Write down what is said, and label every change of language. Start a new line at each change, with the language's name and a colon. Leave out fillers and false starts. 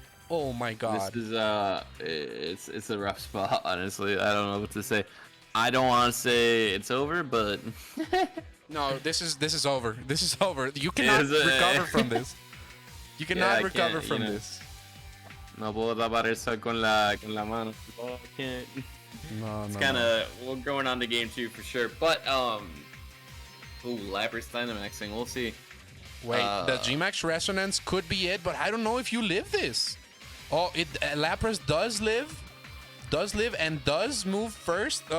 English: Oh my god. This is it's a rough spot, honestly. I don't know what to say. I don't want to say it's over, but No, this is over. This is over. You cannot recover from this. You cannot recover from this.
Spanish: No puedo tapar eso con la mano.
English: No, I can't. No, It's kind of we're going on to game 2 for sure. But ooh, Lapras Dynamaxing. We'll see. Wait, the Gmax Resonance could be it, but I don't know if you live this. Oh, Lapras does live and does move first.